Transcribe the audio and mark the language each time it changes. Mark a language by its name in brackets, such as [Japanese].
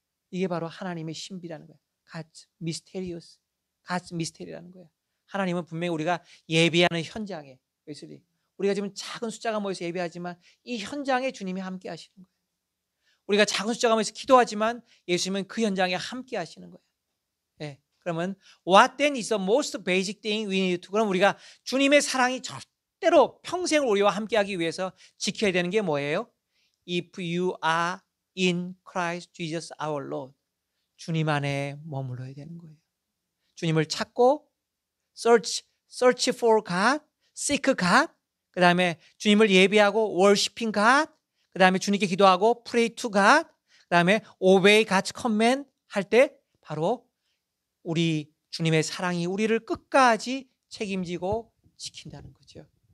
[Korean] 이게 바로 하나님의 신비라는 거예요. [English] God's mysterious. God's mystery [Korean] 라는 거예요. 하나님은 분명히 우리가 예배하는 현장에 우리가 지금 작은 숫자가 모여서 예배하지만 이 현장에 주님이 함께 하시는 거예요. 우리가 작은 숫자가 모여서 기도하지만 예수님은 그 현장에 함께 하시는 거예요. 네. 그러면 [English] what then is the most basic thing we need to? [Korean] 그럼 우리가 주님의 사랑이 절대로 평생 우리와 함께하기 위해서 지켜야 되는 게 뭐예요? [English] If you are in Christ Jesus our Lord. [Korean] 주님 안에 머물러야 되는 거예요. 주님을 찾고 [English] search for God, seek God. [Korean] 그 다음에 주님을 예배하고 [English] worshiping God. [Korean] 그 다음에 주님께 기도하고 [English] pray to God. [Korean] 그 다음에 [English] obey God's command [Korean] 할 때 바로 우리 주님의 사랑이 우리를 끝까지 책임지고 지킨다는 거죠.